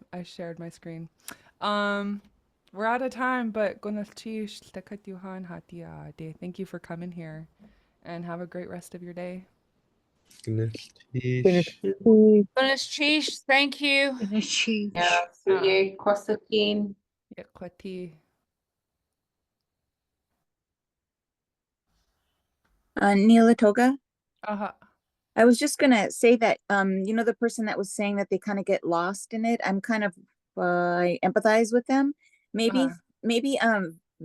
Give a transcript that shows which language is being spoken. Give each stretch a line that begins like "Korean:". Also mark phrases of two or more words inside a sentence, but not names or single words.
English: I shared my screen. We're out of time, but thank you for coming here, and have a great rest of your day. Lichéesh, thank you. Yeah,
Tlingit: Suye Kosakin.
English: Yeah, kwati. Neelatoga. Uh-huh. I was just gonna say that the person that was saying that they kind of get lost in it, I'm kind of I empathize with them. Maybe